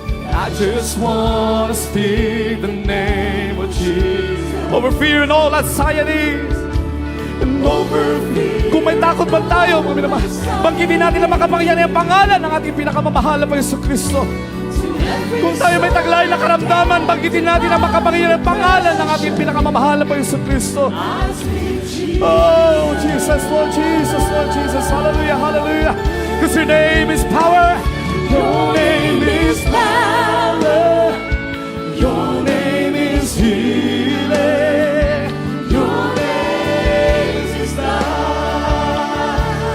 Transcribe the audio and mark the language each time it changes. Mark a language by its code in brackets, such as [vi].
[en] I just want to speak the name of Jesus over fear and all anxieties and over fear. [tl] Kung may takot man tayo, banggitin natin na makapangyarihan ang pangalan ng ating pinakamamahal na Jesucristo. Kung tayo may taglay na karamdaman, banggitin natin ang makapangyarihan ang pangalan ng ating pinakamamahal na Jesucristo. [en] Oh, Jesus, Lord Jesus, Lord Jesus. Hallelujah, hallelujah. Because your name is power. Your name is power. Your name is healing. Your name is life.